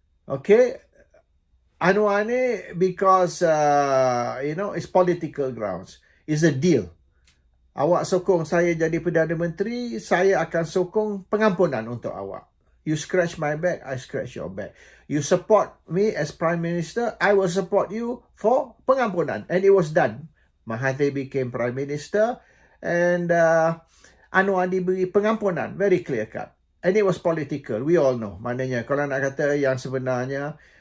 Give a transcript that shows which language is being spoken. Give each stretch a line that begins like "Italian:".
English: Okay, Anwar ni because, it's political grounds. It's a deal.
Malay: Awak sokong saya jadi Perdana Menteri, saya akan sokong pengampunan untuk awak.
English: You scratch my back, I scratch your back. You support me as Prime Minister, I will support you for pengampunan. And it was done. Mahathir became Prime Minister and Anwar
Malay: diberi pengampunan.
English: Very clear cut. And it was political. We all know.
Malay: Maknanya kalau nak kata yang sebenarnya